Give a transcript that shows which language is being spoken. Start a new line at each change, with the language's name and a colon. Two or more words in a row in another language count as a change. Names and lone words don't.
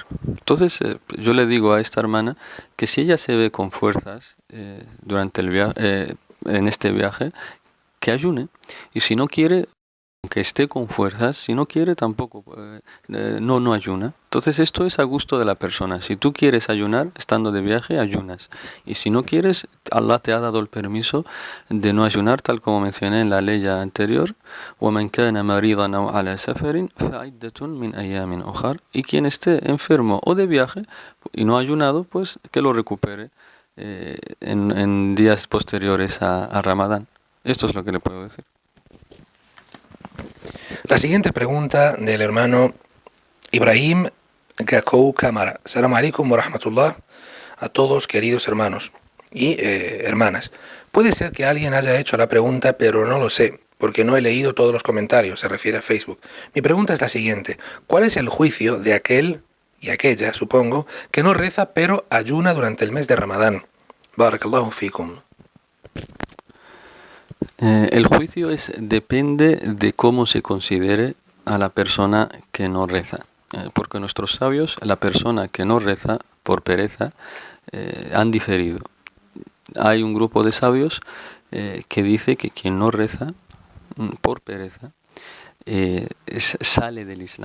Spanish: Entonces yo le digo a esta hermana que si ella se ve con fuerzas durante el viaje, en este viaje, que ayune, y si no quiere, aunque esté con fuerzas, si no quiere tampoco, no ayuna. Entonces esto es a gusto de la persona. Si tú quieres ayunar estando de viaje, ayunas. Y si no quieres, Allah te ha dado el permiso de no ayunar, tal como mencioné en la ley anterior.
Arabic: وَمَنْ كَانَ مَرِيضًا أَوْ عَلَى سَفَرٍ فَعِدَّةٌ مِنْ أَيَّامٍ أُخَرَ.
Spanish: Y quien esté enfermo o de viaje y no ha ayunado, pues que lo recupere en días posteriores a Ramadán. Esto es lo que le puedo decir. La siguiente pregunta del hermano Ibrahim Gakou Cámara.
Arabic: سلام عليكم ورحمة الله
Spanish: a todos, queridos hermanos y hermanas. Puede ser que alguien haya hecho la pregunta, pero no lo sé, porque no he leído todos los comentarios, se refiere a Facebook. Mi pregunta es la siguiente: ¿cuál es el juicio de aquel y aquella, supongo, que no reza pero ayuna durante el mes de Ramadán?
Arabic: بارك الله فيكم.
Spanish: El juicio depende de cómo se considere a la persona que no reza. Porque nuestros sabios, la persona que no reza por pereza, han diferido. Hay un grupo de sabios que dice que quien no reza por pereza sale del Islam.